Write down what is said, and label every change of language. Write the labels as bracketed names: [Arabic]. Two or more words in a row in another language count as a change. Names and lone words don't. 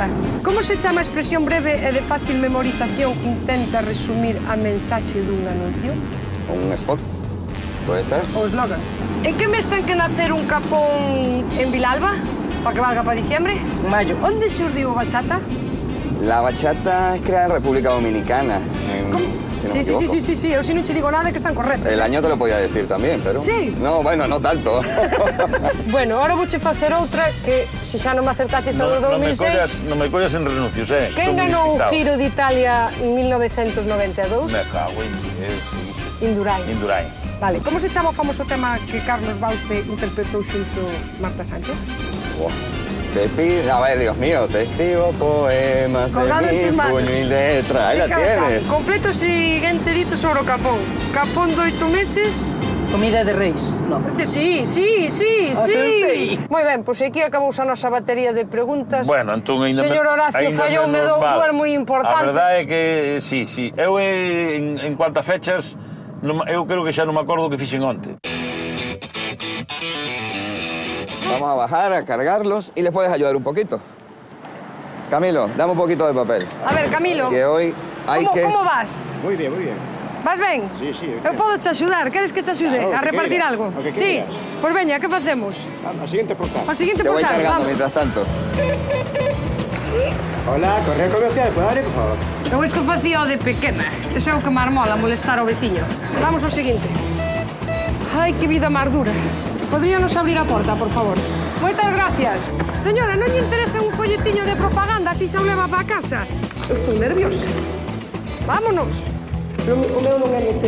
[Galician] Como se chama a expresión breve e de fácil memorización que intenta resumir a mensaxe dun anuncio? [Spanish] Un spot, puede ser. [Galician] O eslogan. En que mes ten que nacer un capón en Vilalba? [Spanish] Para que valga para diciembre? En mayo. [Galician] Onde xurdiu a bachata? [Spanish] La bachata es creada en República Dominicana. Como? Si no me equivoco. [Galician] Sí, eu si non che digo nada que están correctos. [Spanish] El año te lo podía decir también, pero... Sí. No, bueno, no tanto. [Galician] Bueno, ahora vouche facer outra que se xa non me acertaches a do 2006... Non me collas en renuncios, Quen Son moi ganou o despistado. Giro de Italia en 1992? [Spanish] Me cago en Dios. Indurain. Indurain. [Galician] Vale, como se chama o famoso tema que Carlos Baute interpretou xunto Marta Sánchez? [Spanish] Oh, te pido... A ver, Dios mío, te escribo poemas Colgado en de tus mi manos. puño y letra. Ahí Sí la que lo sabe. tienes. [Galician] Completo o seguinte dito sobre o capón. Capón de 8 meses... Comida de reis. No. [Spanish] Este sí. [Galician] Acertei. Moi ben, pois aquí acabou a nosa batería de preguntas. Bueno, entón ainda... Señor Horacio falloume dúas moi importantes. A verdade é que, sí. Eu, [Spanish] en cuanto a fechas, [Galician] eu creo que xa non me acordo o que fixen onte. [Spanish] Vamos a bajar, a cargarlos y les puedes ayudar un poquito. Camilo, dame un poquito de papel. A ver, Camilo, Que hoy hay [Galician] como vas? [Spanish] Muy bien, muy bien. [Galician] Vas ben? [Spanish] Sí, sí. [Galician] Eu podo te axudar, queres que te axude Claro, a o que repartir queiras, algo? o que Sí, queiras. pois veña, que facemos? [Spanish] Al siguiente portal. [Galician] Ao seguinte [Spanish] Te voy [Galician] portal, [Spanish] cargando [Galician] vamos. [Spanish] mientras tanto. Hola, correo comercial, ¿puedo abrir, por favor? [Galician] Eu isto facía de pequena. Ese é o que me armola molestar ao veciño. Vamos ao seguinte. Ai, que vida máis dura. Podríanos abrir a porta, por favor. Moitas gracias. Señora, non lle interesa un folletiño de propaganda así xa o leva para casa? Eu estou nerviosa. Vámonos. O meu non é meter.